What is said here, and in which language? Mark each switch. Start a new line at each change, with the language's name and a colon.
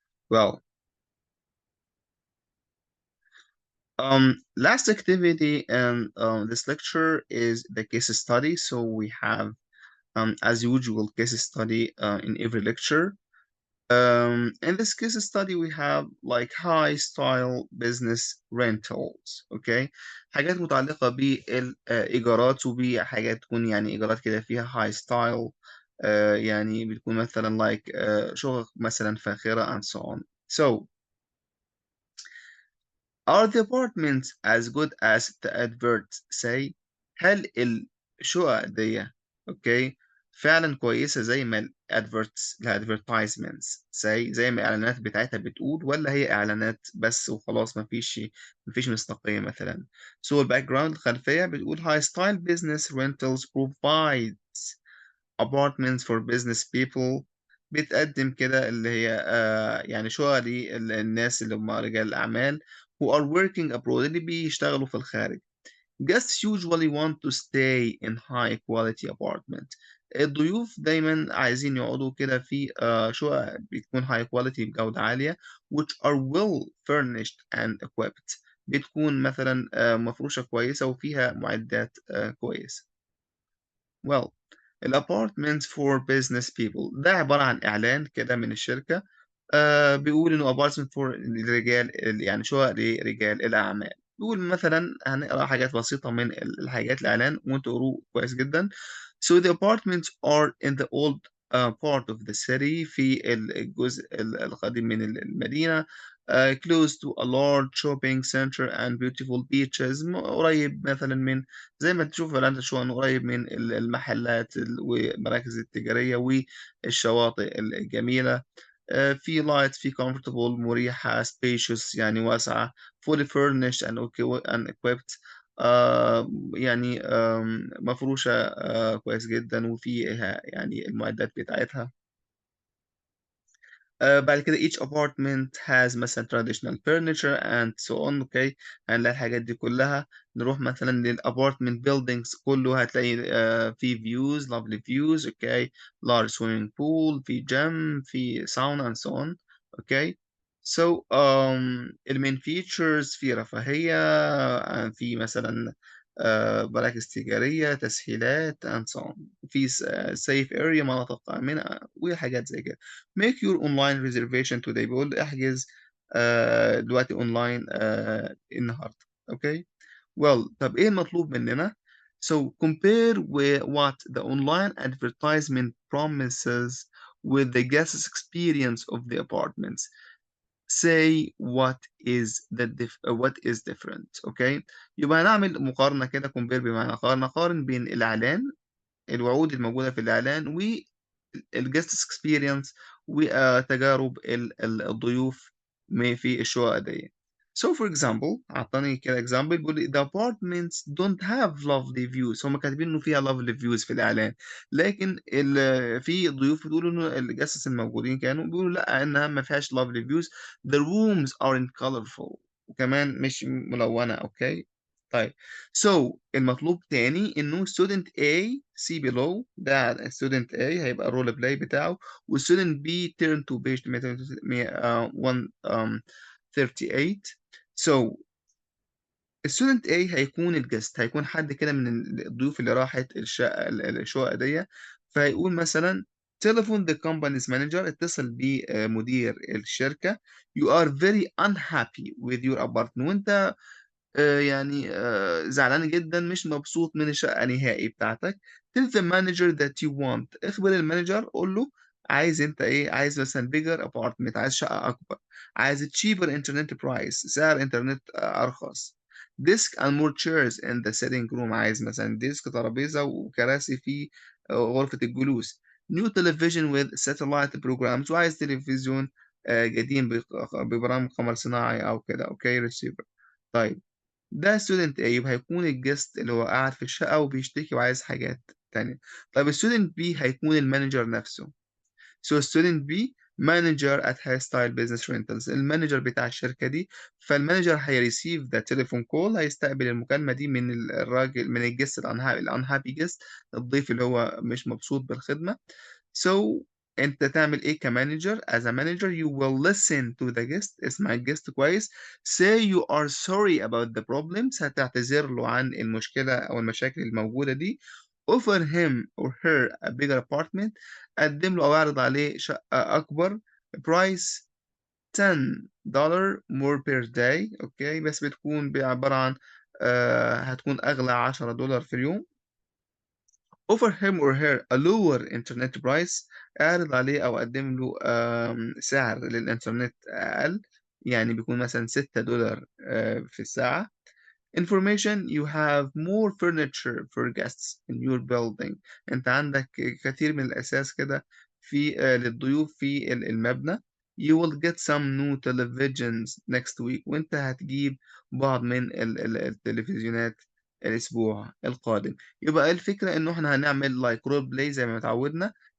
English: Well, last activity in this lecture is the case study. So we have, as usual, case study in every lecture. In this case study we have like high style business rentals.
Arabic: Okay, حاجات متعلقة بالإيجارات وبحاجات تكون يعني إيجارات كده فيها high style، يعني بتكون مثلا
English: like
Arabic: شقق مثلا فاخرة
English: and so on. So are the apartments as good as the adverts say؟
Arabic: هل الشقق دي okay فعلا كويسة زي ما الادفرتايزمنتس زي ما الإعلانات بتاعتها بتقول، ولا هي إعلانات بس وخلاص مفيش مصداقية مثلا.
English: So
Arabic: الباك جراوند الخلفية بتقول
English: high style business rentals provides apartments for business people.
Arabic: بتقدم كده اللي هي يعني شقق للناس اللي هم رجال الأعمال
English: who are working abroad
Arabic: اللي بيشتغلوا في الخارج.
English: Guests usually want to stay in high quality apartment.
Arabic: الضيوف دايما عايزين يقعدوا كده في شقق بتكون high quality بجودة عالية
English: which are well furnished and equipped.
Arabic: بتكون مثلا مفروشة كويسة وفيها معدات كويسة. Well, الابارتمنتس for business people ده عبارة عن إعلان كده من الشركة بيقول إنه apartment for الرجال يعني شقق لرجال الأعمال. بيقول مثلا هنقرا حاجات بسيطة من الحاجات الإعلان وأنتوا قروه كويس جدا.
English: So the apartments are in the old part of the city
Arabic: في الجزء القديم من المدينة.
English: Close to a large shopping center and beautiful beaches.
Arabic: قريب مثلا من زي ما تشوف الآن شو إنه قريب من المحلات والمراكز التجارية والشواطئ الجميلة. في light في comfortable مريحة spacious يعني واسعة
English: fully furnished and equipped
Arabic: يعني مفروشة كويس جدا وفيها يعني المعدات بتاعتها. بعد كده
English: each apartment has مثلا traditional furniture and so on.
Arabic: اوكي هنلاقي الحاجات دي كلها. نروح مثلا للابارتمنت buildings كله هتلاقي في views
English: lovely views. Okay large swimming pool
Arabic: في
English: gym في sauna and so on.
Arabic: اوكي so المين features في رفاهية في مثلا مراكز تجارية تسهيلات
English: and so on.
Arabic: في
English: safe area
Arabic: مناطق آمنة وحاجات زي كده.
English: make your online reservation today.
Arabic: بيقول احجز دلوقتي اونلاين النهارده. اوكي well طب ايه المطلوب مننا؟
English: so compare with what the online advertisement promises with the guest's experience of the apartments. say what is different.
Arabic: اوكي يبقى هنعمل مقارنة كده compare بمعنى قارن بين الإعلان الوعود الموجودة في الإعلان والجست اكسبيرينس وتجارب الضيوف في الشقق دي.
English: So for example
Arabic: أعطاني كده
English: example بيقول لي the apartments don't have lovely views.
Arabic: هم كاتبين إنه فيها
English: lovely views
Arabic: في الإعلان لكن في ضيوف بيقولوا إنه الجسس الموجودين كانوا بيقولوا لا إنها ما فيهاش lovely views.
English: The rooms aren't colorful
Arabic: وكمان مش ملونة. أوكي طيب so المطلوب تاني انه student A see below ده student A هيبقى الرول بلاي بتاعه و student B
English: turn to page 138.
Arabic: so student A هيكون الجست هيكون حد كده من الضيوف اللي راحت الشقة دي فهيقول مثلا
English: telephone the company's manager.
Arabic: اتصل بمدير الشركة.
English: you are very unhappy with your apartment
Arabic: وانت يعني زعلان جدا مش مبسوط من الشقة نهائي بتاعتك.
English: tell the manager that you want.
Arabic: اخبر المانجر قول له عايز انت ايه عايز مثلا
English: bigger apartment
Arabic: عايز شقة اكبر عايز
English: cheaper internet price
Arabic: سعر انترنت ارخص.
English: desk and more chairs in the sitting room.
Arabic: عايز مثلا ديسك ترابيزة وكراسي في غرفة الجلوس.
English: new television with satellite programs
Arabic: وعايز تلفزيون قديم ببرامج قمر صناعي او كده.
English: Okay receiver.
Arabic: طيب ده student A يبقى هيكون الجست اللي هو قاعد في الشقة وبيشتكي وعايز حاجات تانية. طيب student B هيكون المانجر نفسه.
English: so student B manager at Hairstyle Business Rentals
Arabic: المانجر بتاع الشركة دي. فالمانجر هيريسيف ذا تليفون كول هيستقبل المكالمة دي من الراجل من الجست الانهابي جست الضيف اللي هو مش مبسوط بالخدمة. so انت تعمل ايه كمانجر
English: as a manager you will listen to the guest.
Arabic: اسمع الجست كويس.
English: say you are sorry about the problems.
Arabic: هتعتذر له عن المشكلة او المشاكل الموجودة دي.
English: offer him or her a bigger apartment.
Arabic: قدم له او اعرض عليه شقة اكبر.
English: price $10 more per day.
Arabic: اوكي بس بتكون عبارة عن هتكون اغلى $10 في اليوم.
English: offer him or her a lower internet price.
Arabic: اعرض عليه او قدم له سعر للانترنت اقل يعني بيكون مثلا $6 في الساعة.
English: information you have more furniture for guests in your building.
Arabic: انت عندك كثير من الاساس كده في للضيوف في المبنى.
English: you will get some new televisions next week.
Arabic: وانت هتجيب بعض من التلفزيونات الاسبوع القادم. يبقى الفكرة انه احنا هنعمل
English: like role play
Arabic: زي ما اتعودنا.